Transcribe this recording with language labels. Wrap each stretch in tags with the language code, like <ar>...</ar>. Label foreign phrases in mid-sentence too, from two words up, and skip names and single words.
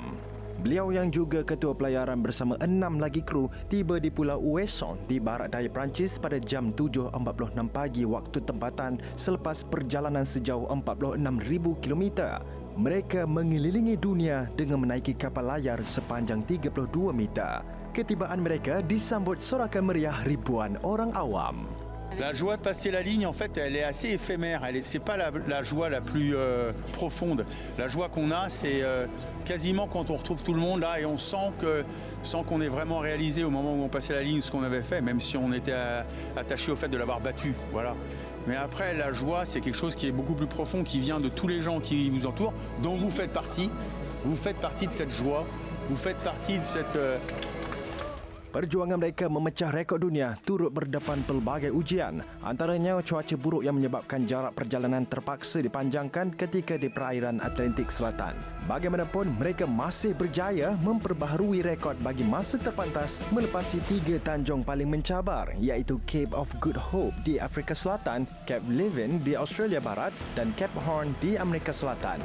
<ms>Beliau yang juga ketua pelayaran bersama 6 lagi kru tiba di Pulau Ouessant di barat daya Perancis pada jam 7.46 pagi waktu tempatan selepas perjalanan sejauh 46,000 kilometer. Mereka mengelilingi dunia dengan menaiki kapal layar sepanjang 32 meter. Ketibaan mereka disambut sorakan meriah ribuan orang awam.</ms> <fr>La joie de passer la ligne, en fait, elle est assez éphémère. C'est pas la joie la plus profonde. La joie qu'on a, c'est quasiment quand on retrouve tout le monde là et on sent qu'on est vraiment réalisé au moment où on passait la ligne ce qu'on avait fait, même si on était attaché au fait de l'avoir battu. Voilà. Mais après, la joie, c'est quelque chose qui est beaucoup plus profond, qui vient de tous les gens qui vous entourent, dont vous faites partie. Vous faites partie de cette joie. Vous faites partie de cette...</fr> <ms>Perjuangan mereka memecah rekod dunia turut berdepan pelbagai ujian. Antaranya cuaca buruk yang menyebabkan jarak perjalanan terpaksa dipanjangkan ketika di perairan Atlantik Selatan. Bagaimanapun, mereka masih berjaya memperbaharui rekod bagi masa terpantas melepasi 3 tanjung paling mencabar, iaitu Cape of Good Hope di Afrika Selatan, Cape Levin di Australia Barat dan Cape Horn di Amerika Selatan.</ms>